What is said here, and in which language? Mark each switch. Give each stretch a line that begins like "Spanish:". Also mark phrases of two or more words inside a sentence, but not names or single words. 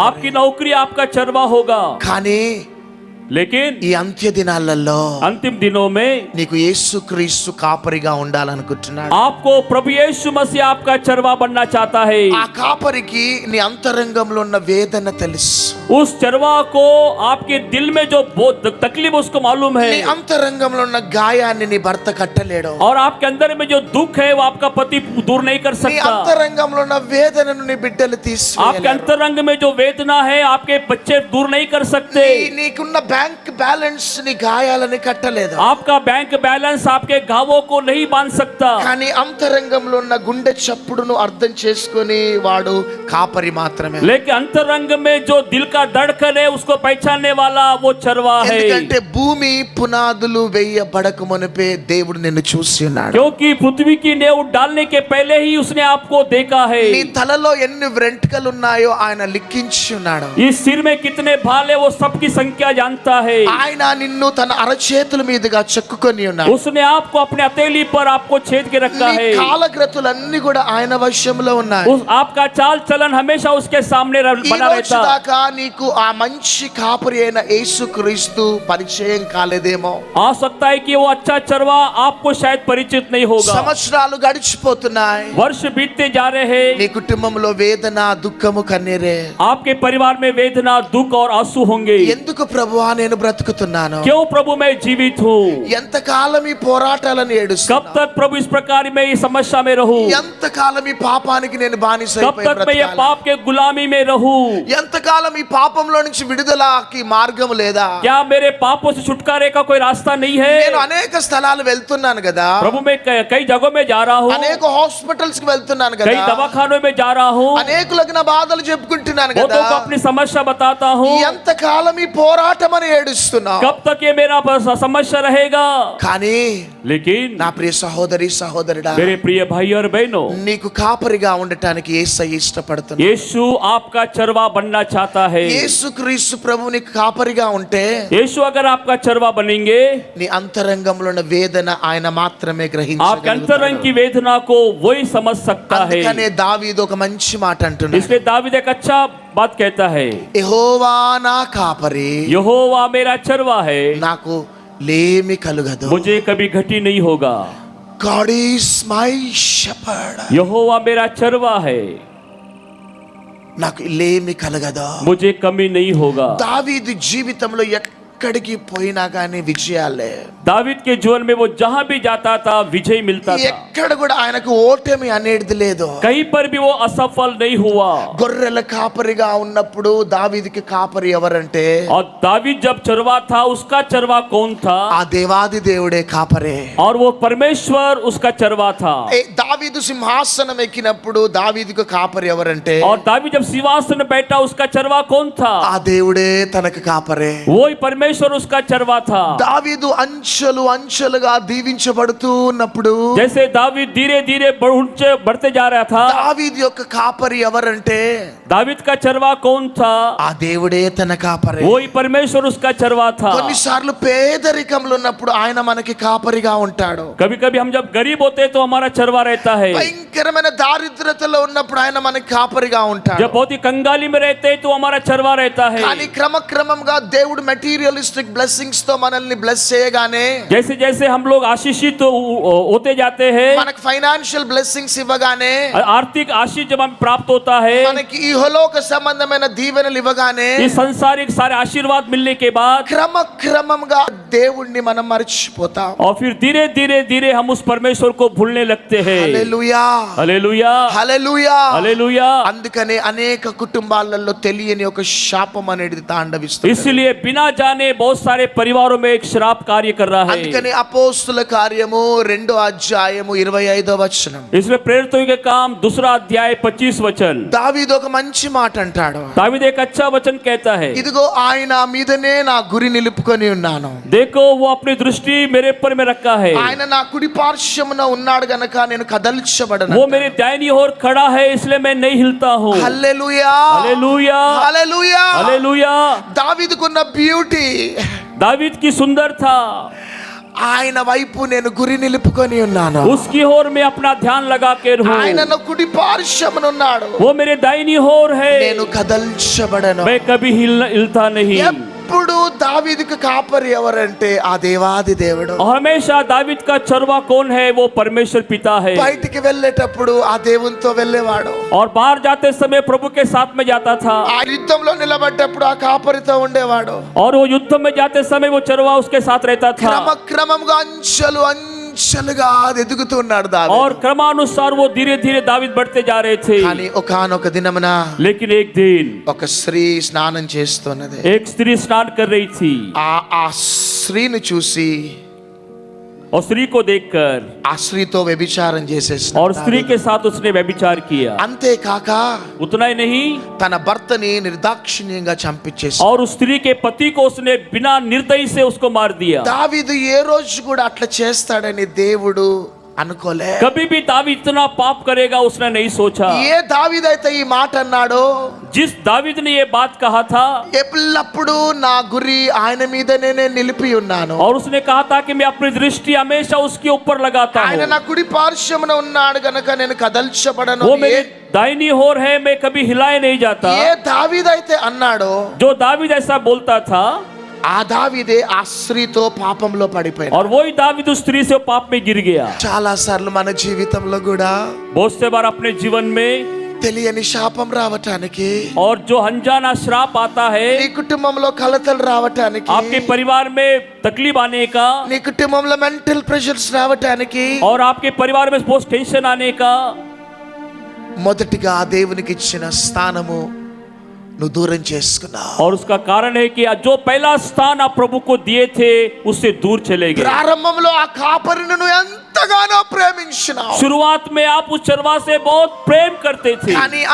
Hindi: आपकी नौकरी आपका चरवा होगा.
Telugu: కానీ
Hindi: लेकिन
Telugu: ఈ అంత్య దినాలలో
Hindi: अंतिम दिनों में
Telugu: నీకు యేసుక్రీస్తు కాపరిగా ఉండాలనుకుంటున్నాడు.
Hindi: आपको प्रभु यीशु मसीह आपका चरवा बनना चाहता है.
Telugu: ఆ కాపరికి నీ అంతరంగంలో ఉన్న వేదన తెలుసు.
Hindi: उस चरवा को आपके दिल में जो बहुत तकलीफ उसको मालूम
Telugu: నీ
Hindi: है,
Telugu: అంతరంగంలో ఉన్న గాయాన్ని నీ భర్త కట్టలేడు.
Hindi: और आपके अंदर में जो दुख है वो आपका पति दूर नहीं कर
Telugu: నీ
Hindi: सकता.
Telugu: అంతరంగంలో ఉన్న వేదనను నీ బిడ్డలు
Hindi: आपके
Telugu: తీసుకోలేరు.
Hindi: अंतरंग में जो वेदना है आपके बच्चे दूर नहीं कर सकते.
Telugu: నీకున్న
English: bank balance
Telugu: నీ గాయాలని కట్టలేదు.
Hindi: आपका
English: bank balance
Hindi: आपके घावों को नहीं बांध सकता.
Telugu: కానీ అంతరంగంలో ఉన్న గుండె చప్పుడును అర్థం చేసుకొని వాడు కాపరి మాత్రమే.
Hindi: लेकिन अंतरंग में जो दिल का धड़कन है उसको पहचानने वाला वो चरवा है.
Telugu: ఎందుకంటే భూమి పునాదులు వేయబడక మునిపే దేవుడు నిన్ను చూసి ఉన్నాడు.
Hindi: क्योंकि पृथ्वी की नींव डालने के पहले ही उसने आपको देखा है.
Telugu: నీ తలలో ఎన్ని వెంట్రుకలు ఉన్నాయో ఆయన లిఖించి ఉన్నాడు.
Hindi: इस सिर में कितने बाल है वो सबकी संख्या जानता है.
Telugu: ఆయన నిన్ను తన అరచేతుల మీదుగా చెక్కుకొని ఉన్నాడు.
Hindi: उसने आपको अपने हथेली पर आपको छेद के रखा
Telugu: నీ
Hindi: है.
Telugu: కాలగ్రతులన్నీ కూడా ఆయన వశంలో ఉన్నాయి.
Hindi: आपका चाल चलन हमेशा उसके सामने
Telugu: ఈ
Hindi: बना
Telugu: రోజు
Hindi: रहता.
Telugu: దాకా నీకు ఆ మంచి కాపరి అయిన యేసుక్రీస్తు పరిచయం కాలేదేమో.
Hindi: आ सकता है कि वो अच्छा चरवा आपको शायद परिचित नहीं होगा.
Telugu: సంవత్సరాలు గడిచిపోతున్నాయి.
Hindi: वर्ष बीतते जा रहे हैं.
Telugu: నీ కుటుంబంలో వేదన, దుఃఖము కన్నీరే.
Hindi: आपके परिवार में वेदना, दुख और आंसू होंगे.
Telugu: ఎందుకు ప్రభువా నేను బ్రతుకుతున్నాను?
Hindi: क्यों प्रभु मैं जीवित हूँ?
Telugu: ఎంతకాలం ఈ పోరాటాలను
Hindi: कब
Telugu: ఏడుస్తున్నా?
Hindi: तक प्रभु इस प्रकार में इस समस्या में रहूं?
Telugu: ఎంతకాలం ఈ పాపానికి నేను
Hindi: कब
Telugu: బానిసైపోయి
Hindi: तक मैं ये
Telugu: బ్రతకాలి?
Hindi: पाप के गुलामी में रहूं?
Telugu: ఎంతకాలం ఈ పాపంలో నుంచి విడుదలకి మార్గం లేదా?
Hindi: क्या मेरे पापों से छुटकारे का कोई रास्ता नहीं
Telugu: నేను
Hindi: है?
Telugu: అనేక స్థలాలు వెళ్తున్నాను కదా,
Hindi: प्रभु मैं कई जगहों में जा रहा हूँ,
Telugu: అనేక హాస్పిటల్స్ కి వెళ్తున్నాను
Hindi: कई
Telugu: కదా,
Hindi: दवाखानों में जा रहा हूँ,
Telugu: అనేకులకు నా బాధలు చెప్పుకుంటున్నాను కదా.
Hindi: बहुतों को अपनी समस्या बताता हूँ.
Telugu: ఎంతకాలం ఈ పోరాటం అని ఏడుస్తున్నావు.
Hindi: कब तक ये मेरा समस्या रहेगा?
Telugu: కానీ
Hindi: लेकिन
Telugu: నా ప్రియ సహోదరి సహోదరుడా,
Hindi: मेरे प्रिय भाई और बहनों,
Telugu: నీకు కాపరిగా ఉండటానికి యేసయ్య ఇష్టపడుతున్నాడు.
Hindi: यीशु आपका चरवा बनना चाहता है.
Telugu: యేసుక్రీస్తు ప్రభు నీకు కాపరిగా ఉంటే
Hindi: यीशु अगर आपका चरवा बनेंगे,
Telugu: నీ అంతరంగంలో ఉన్న వేదన ఆయన మాత్రమే
Hindi: आपके
Telugu: గ్రహించగలుగుతాడు.
Hindi: अंतरंग की वेदना को वही समझ सकता है.
Telugu: అందుకనే దావీదు ఒక మంచి మాట అంటున్నాడు.
Hindi: इसलिए दावीद एक अच्छा बात कहता है,
Telugu: యెహోవా నా కాపరి,
Hindi: यहोवा मेरा चरवा है,
Telugu: నాకు లేమి కలుగదు.
Hindi: मुझे कभी घटी नहीं होगा.
English: God is my shepherd.
Hindi: यहोवा मेरा चरवा है,
Telugu: నాకు లేమి కలగదు.
Hindi: मुझे कमी नहीं होगा.
Telugu: దావీదు జీవితంలో ఎక్కడికి పోయినా కానీ విజయాలే.
Hindi: दावीद के जीवन में वो जहां भी जाता था विजय मिलता था.
Telugu: ఎక్కడ కూడా ఆయనకు ఓటమి అనేది లేదు.
Hindi: कहीं पर भी वो असफल नहीं हुआ.
Telugu: గొర్రెల కాపరిగా ఉన్నప్పుడు దావీదుకి కాపరి ఎవరంటే
Hindi: और दावीद जब चरवा था, उसका चरवा कौन था?
Telugu: ఆ దేవాది దేవుడే కాపరే.
Hindi: और वो परमेश्वर उसका चरवा था.
Telugu: దావీదు సింహాసనం ఎక్కినప్పుడు దావీదుకు కాపరి ఎవరంటే
Hindi: और दावीद जब सिंहासन में बैठा, उसका चरवा कौन था?
Telugu: ఆ దేవుడే తనకు కాపరే.
Hindi: वही परमेश्वर उसका चरवा था.
Telugu: దావీదు అంచెలు అంచెలుగా దీవించబడుతూ ఉన్నప్పుడు
Hindi: जैसे दावीद धीरे धीरे बढ़ते जा रहा था,
Telugu: దావీదు యొక్క కాపరి ఎవరంటే
Hindi: दावीद का चरवा कौन था?
Telugu: ఆ దేవుడే తన కాపరే.
Hindi: वही परमेश्वर उसका चरवा था.
Telugu: కొన్నిసార్లు పేదరికంలో ఉన్నప్పుడు ఆయన మనకి కాపరిగా ఉంటాడు.
Hindi: कभी कभी हम जब गरीब होते हैं तो हमारा चरवा रहता है.
Telugu: భయంకరమైన దారిద్రతలో ఉన్నప్పుడు ఆయన మనకి కాపరిగా ఉంటాడు.
Hindi: जब बहुत ही कंगाली में रहते हैं तो हमारा चरवा रहता है.
Telugu: కానీ క్రమక్రమంగా దేవుడు
English: materialistic blessings
Telugu: తో మనల్ని బ్లెస్ చేయగానే,
Hindi: जैसे जैसे हम लोग आशीषित होते जाते हैं,
Telugu: మనకి
English: financial blessings
Telugu: ఇవ్వగానే,
Hindi: आर्थिक आशीष जब हमें प्राप्त होता है,
Telugu: మనకి ఇహలోక సంబంధమైన దీవెనలు ఇవ్వగానే,
Hindi: इस संसारिक सारे आशीर्वाद मिलने के बाद
Telugu: క్రమక్రమంగా దేవుణ్ణి మనం మర్చిపోతాం.
Hindi: और फिर धीरे धीरे धीरे हम उस परमेश्वर को भूलने लगते हैं.
Telugu: హల్లెలూయా,
Hindi: हालेलुया,
Telugu: హల్లెలూయా.
Hindi: हालेलुया.
Telugu: అందుకనే అనేక కుటుంబాలలో తెలియని ఒక శాపం అనేది తాండవిస్తుంది.
Hindi: इसलिए बिना जाने बहुत सारे परिवारों में एक श्राप कार्य कर रहा है.
Telugu: అందుకని అపోస్తుల కార్యము 2వ అధ్యాయము 25వ వచనం,
Hindi: इसलिए प्रेरितों के काम 2 अध्याय 25 वचन,
Telugu: దావీదు ఒక మంచి మాట అంటాడు.
Hindi: दावीद एक अच्छा वचन कहता है,
Telugu: ఇదిగో ఆయన మీదనే నా గురి నిలుపుకొని ఉన్నాను.
Hindi: देखो वो अपनी दृष्टि मेरे ऊपर में रखा है.
Telugu: ఆయన నా కుడి పార్శ్వమున ఉన్నాడు గనక నేను కదల్చబడను.
Hindi: वो मेरे दाहिनी ओर खड़ा है, इसलिए मैं नहीं हिलता हूँ.
Telugu: హల్లెలూయా,
Hindi: हालेलुया,
Telugu: హల్లెలూయా.
Hindi: हालेलुया.
Telugu: దావీదుకున్న బ్యూటీ,
Hindi: दावीद की सुंदर था,
Telugu: ఆయన వైపు నేను గురి నిలుపుకొని ఉన్నాను.
Hindi: उसकी ओर में अपना ध्यान लगा के रहूं.
Telugu: ఆయన నా కుడి పార్శ్వమున ఉన్నాడు.
Hindi: वो मेरे दाहिनी ओर है,
Telugu: నేను కదల్చబడను.
Hindi: मैं कभी हिलता नहीं.
Telugu: ఎప్పుడు దావీదుకు కాపరి ఎవరంటే ఆ దేవాది దేవుడు.
Hindi: और हमेशा दावीद का चरवा कौन है? वो परमेश्वर पिता है.
Telugu: బయటికి వెళ్ళేటప్పుడు ఆ దేవునితో వెళ్ళేవాడు.
Hindi: और बाहर जाते समय प्रभु के साथ में जाता था.
Telugu: ఆ యుద్ధంలో నిలబడ్డప్పుడు ఆ కాపరితో ఉండేవాడు.
Hindi: और वो युद्ध में जाते समय वो चरवा उसके साथ रहता था.
Telugu: క్రమక్రమంగా అంచెలు అంచెలుగా ఎదుగుతున్నాడు దావీదు.
Hindi: और क्रमानुसार वो धीरे धीरे दावीद बढ़ते जा रहे थे.
Telugu: కానీ ఒకానొక దినమున
Hindi: लेकिन एक दिन
Telugu: ఒక స్త్రీ స్నానం చేస్తున్నది.
Hindi: एक स्त्री स्नान कर रही थी.
Telugu: ఆ స్త్రీని చూసి
Hindi: और स्त्री को देखकर
Telugu: ఆ స్త్రీతో వ్యభిచారం చేసేసాడు.
Hindi: और स्त्री के साथ उसने व्यभिचार किया.
Telugu: అంతేకాక
Hindi: उतना ही नहीं,
Telugu: తన భర్తని నిర్దాక్షిణ్యంగా చంపించేసి,
Hindi: और उस स्त्री के पति को उसने बिना निर्दयी से उसको मार दिया.
Telugu: దావీదు ఏ రోజు కూడా అట్లా చేస్తాడని దేవుడు అనుకోలే.
Hindi: कभी भी दावीद इतना पाप करेगा उसने नहीं सोचा.
Telugu: ఏ దావీదైతే ఈ మాట అన్నాడో,
Hindi: जिस दावीद ने ये बात कहा था,
Telugu: ఎల్లప్పుడూ నా గురి ఆయన మీదనే నేను నిలిపి ఉన్నాను.
Hindi: और उसने कहा था कि मैं अपनी दृष्टि हमेशा उसके ऊपर लगाता
Telugu: ఆయన
Hindi: हूँ.
Telugu: నా కుడి పార్శ్వమున ఉన్నాడు గనక నేను కదల్చబడను.
Hindi: वो मेरी दाहिनी ओर है, मैं कभी हिलाए नहीं जाता.
Telugu: ఏ దావీదైతే అన్నాడో,
Hindi: जो दावीद ऐसा बोलता था,
Telugu: ఆ దావీదే ఆ స్త్రీతో పాపంలో పడిపోయాడు.
Hindi: और वही दावीद उस स्त्री से पाप में गिर गया.
Telugu: చాలా సార్లు మన జీవితంలో కూడా
Hindi: बहुत से बार अपने जीवन में
Telugu: తెలియని శాపం రావటానికి,
Hindi: और जो अनजाना श्राप आता है,
Telugu: నీ కుటుంబంలో కలతలు రావటానికి,
Hindi: आपके परिवार में तकलीफ आने का,
Telugu: నీ కుటుంబంలో
English: mental pressures
Telugu: రావటానికి,
Hindi: और आपके परिवार में बहुत टेंशन आने का,
Telugu: మొదటిగా దేవునికి ఇచ్చిన స్థానము నువ్వు దూరం చేసుకున్నావు.
Hindi: और उसका कारण है कि जो पहला स्थान आप प्रभु को दिए थे उससे दूर चले गए.
Telugu: ప్రారంభంలో ఆ కాపరిని నువ్వు ఎంతగానో ప్రేమించినావు.
Hindi: शुरुआत में आप उस चरवा से बहुत प्रेम करते थे.